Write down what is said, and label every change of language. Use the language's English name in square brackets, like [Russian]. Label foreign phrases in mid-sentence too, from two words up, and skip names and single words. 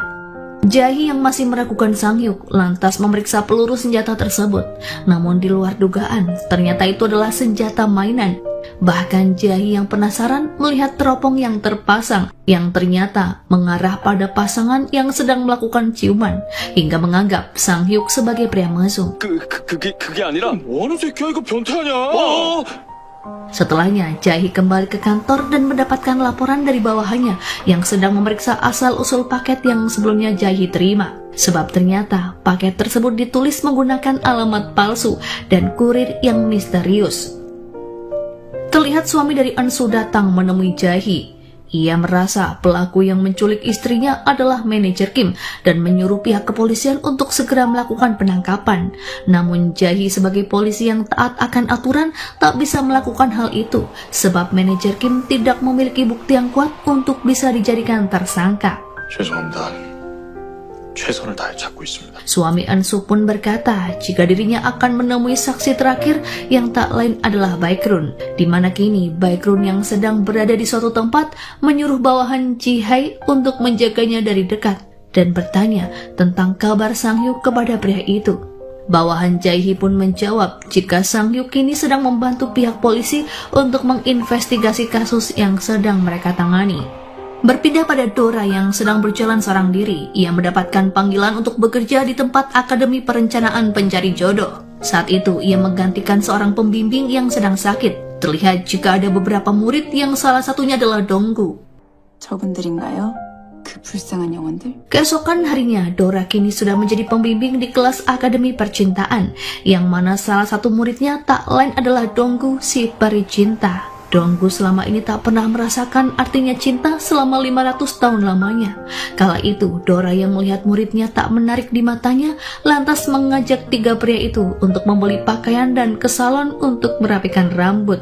[Indonesian] Jae yang masih meragukan Sang-hyuk lantas memeriksa peluru senjata tersebut. Namun di luar dugaan, ternyata itu adalah senjata mainan. Bahkan Jae yang penasaran melihat teropong yang terpasang yang ternyata mengarah pada pasangan yang sedang melakukan ciuman hingga menganggap Sang-hyuk sebagai pria mesum. [Korean] 그게 아니라 뭐하는 새끼야 이거 변태하냐? [Indonesian] Setelahnya, Jae kembali ke kantor dan mendapatkan laporan dari bawahannya yang sedang memeriksa asal-usul paket yang sebelumnya Jae terima. Sebab ternyata paket tersebut ditulis menggunakan alamat palsu dan kurir yang misterius. Terlihat suami dari Eun-soo datang menemui Jae. Ia merasa pelaku yang menculik istrinya adalah manajer Kim dan menyuruh pihak kepolisian untuk segera melakukan penangkapan. Namun Jae sebagai polisi yang taat akan aturan tak bisa melakukan hal itu sebab manajer Kim tidak memiliki bukti yang kuat untuk bisa dijadikan tersangka. [Korean] 죄송합니다. 최선을 다해 찾고 있습니다. [Indonesian] Suami Eun-soo pun berkata jika dirinya akan menemui saksi terakhir yang tak lain adalah Baekrun, di mana kini Baekrun yang sedang berada di suatu tempat menyuruh bawahan Ji-hae untuk menjaganya dari dekat dan bertanya tentang kabar Sang-hyuk kepada pria itu. Bawahan Jae pun menjawab jika Sang-hyuk kini sedang membantu pihak polisi untuk menginvestigasi kasus yang sedang mereka tangani. Berpindah pada Dora yang sedang berjalan seorang diri, ia mendapatkan panggilan untuk bekerja di tempat Akademi Perencanaan Pencari Jodoh. Saat itu, ia menggantikan seorang pembimbing yang sedang sakit. Terlihat jika ada beberapa murid yang salah satunya adalah Donggu. [Korean] 저분들인가요? 그 불쌍한 영혼들? [Indonesian] Keesokan harinya, Dora kini sudah menjadi pembimbing di kelas Akademi Percintaan, yang mana salah satu muridnya tak lain adalah Donggu si peri cinta. Donggu selama ini tak pernah merasakan artinya cinta selama 500 tahun lamanya. Kala itu, Dora yang melihat muridnya tak menarik di matanya, lantas mengajak tiga pria itu untuk membeli pakaian dan ke salon untuk merapikan rambut.